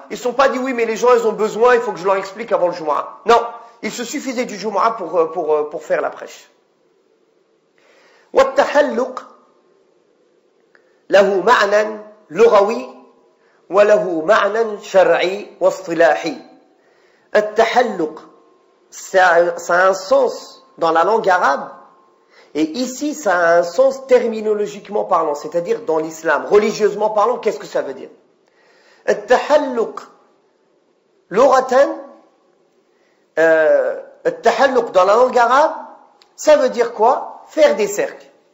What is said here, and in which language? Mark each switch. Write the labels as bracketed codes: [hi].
[fr] Ils ne se sont pas dit, oui, mais les gens, ils ont besoin, il faut que je leur explique avant le Jumu'ah. Non, il se suffisait du Jumu'ah pour faire la prêche. [ar] والتحلق له معنى لغوي وله معنى شرعي واصطلاحي. [fr] التحلق, ça a un sens dans la langue arabe, et ici ça a un sens terminologiquement parlant, c'est-à-dire dans l'islam, religieusement parlant, qu'est-ce que ça veut dire? [ar] التحلق لغة, [fr] التحلق dans la langue arabe, ça veut dire quoi? Faire des cercles.